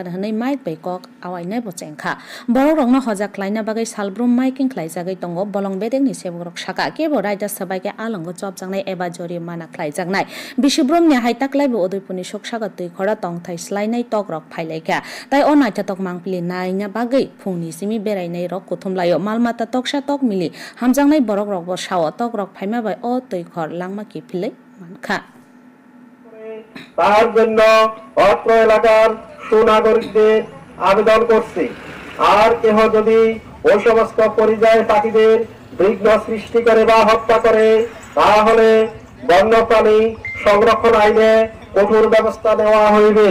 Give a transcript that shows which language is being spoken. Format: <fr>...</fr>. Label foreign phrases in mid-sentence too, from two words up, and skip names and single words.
<brx>हनै माइक बै कक आवायनाय बचेंखा बरक रंनो हजाक खालायना बागै सालब्रुम माइकिं खालायजागै तंगो बलं बेदेकनि सेबरक साका केबो रायदा सबाइके आलंगो चपजांनाय एबा जरिमाना खालायजागनाय बिशुब्रमनि हाइताक्लायबो उदयपुरनि सुखसागर तुइखरा तंथाइ स्लाइनाय तकरक फाइलायखा ताइ अ नायथा तक मांगपिलि नायना बागै फुंनि सिमि बेरायनाय रक कुथुमलायो मालमाता तकसा तक मिलि हामजांनाय बरक रक सावा तक रक फाइमा बाय अ तैखर लांमा की फिले मानखा</brx> <bn>তার জন্য অত্র এলাকার সুনাগরিকদের আবেদন করছে আর কেহ যদি ওই সমস্ত পরিযায়ী পাখিদের বিঘ্ন সৃষ্টি করে বা হত্যা করে তাহলে বন্যপ্রাণী সংরক্ষণ আইনে কঠোর ব্যবস্থা নেওয়া হইবে।</bn>